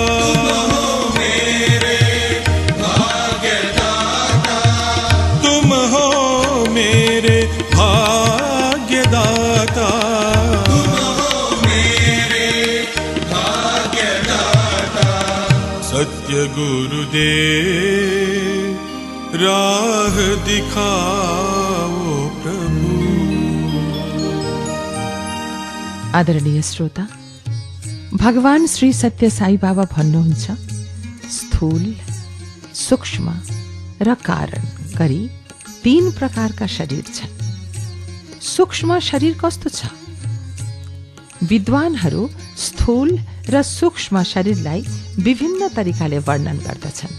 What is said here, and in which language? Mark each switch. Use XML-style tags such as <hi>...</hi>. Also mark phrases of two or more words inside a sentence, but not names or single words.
<hi>तुम हो मेरे भाग्यदाता, तुम हो मेरे भाग्यदाता, सत्य गुरुदेव राह दिखाओ प्रभु।</hi> <ne>आदरणीय श्रोता, भगवान श्री सत्य साई बाबा भन्नुहुन्छ, स्थूल, सूक्ष्म र कारण गरी 3 प्रकारका शरीर छन्। सूक्ष्म शरीर कस्तो छ? विद्वानहरू स्थूल र सूक्ष्म शरीरलाई विभिन्न तरिकाले वर्णन गर्दछन्।</ne>